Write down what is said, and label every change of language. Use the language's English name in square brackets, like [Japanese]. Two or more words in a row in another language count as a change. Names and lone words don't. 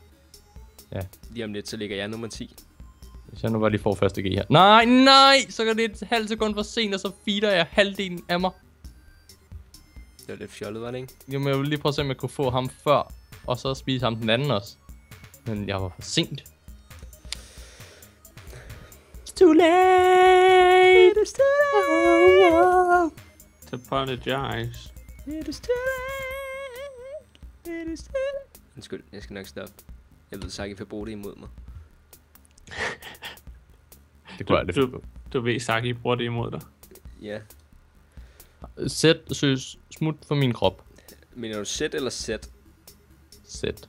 [Danish] Lige om lidt, så ligger jeg nummer 10. Hvis jeg nu bare lige får første G her. Nej! Så går det et halvt sekund for sent, og så feeder jeg halvdelen af mig. Det var lidt fjollet, var det ikke? Jamen, jeg vil lige prøve at se, om jeg kunne få ham før, og så spise ham den anden også. Men jeg var for sent. [English] It's too late. It's too late. To apologize. It is too late. It is too late. [Danish] Undskyld, jeg skal nok stoppe. Jeg ved, Saki vil bruge det imod mig. Det kunne jeg aldrig Du ved, Saki bruger det imod dig. Ja. Sæt, søs, smut for min krop. Mener du sæt eller sæt? Sæt.